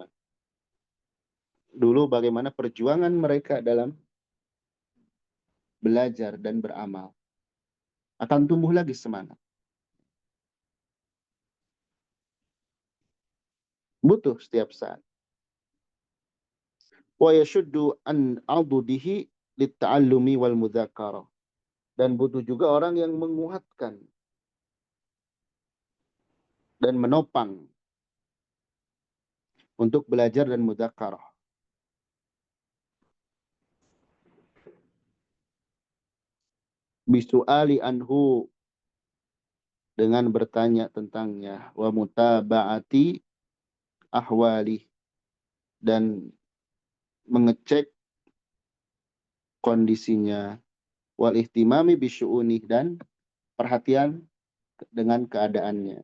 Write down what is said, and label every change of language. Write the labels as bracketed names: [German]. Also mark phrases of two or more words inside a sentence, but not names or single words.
[Indonesian] Dulu bagaimana perjuangan mereka dalam belajar dan beramal. Akan tumbuh lagi semangat. Butuh setiap saat. [Arabic] Wa yashuddu an adudihi litta'allumi wal mudzakarah. [Indonesian] Dan butuh juga orang yang menguatkan dan menopang untuk belajar dan mudzakarah. [Arabic] Bisu'ali anhu, [Indonesian] dengan bertanya tentangnya, [Arabic] wa mutaba'ati ahwali, [Indonesian] dan mengecek kondisinya, [Arabic] wal ihtimami bisyu'unih, [Indonesian] dan perhatian dengan keadaannya.